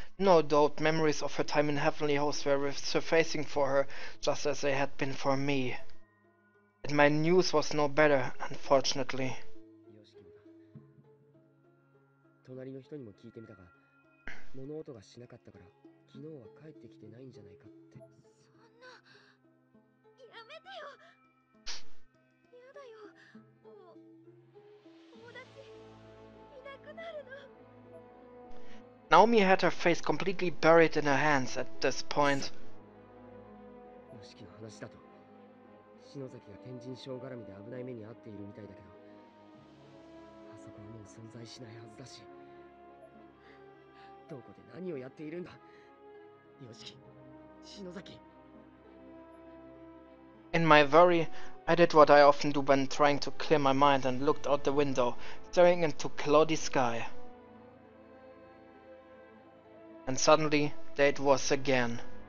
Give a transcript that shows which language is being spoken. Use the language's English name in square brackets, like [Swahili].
[English] No doubt memories of her time in Heavenly Host were surfacing for her, just as they had been for me. And my news was no better, unfortunately. [Japanese] 隣の人にも聞いてみたが、物音がしなかったから昨日は帰ってきてないんじゃないかって。そんな、やめてよ。やだよ。もう友達いなくなるの。 [English] Naomi had her face completely buried in her hands at this point. [Japanese] よしきの話だと、篠崎が天神賞絡みで危ない目に遭っているみたいだけど、あそこはもう存在しないはずだし。どこで何をやっているんだ。よしき、篠崎。 [English] In my worry, I did what I often do when trying to clear my mind and looked out the window, staring into cloudy sky. And suddenly, there it was again.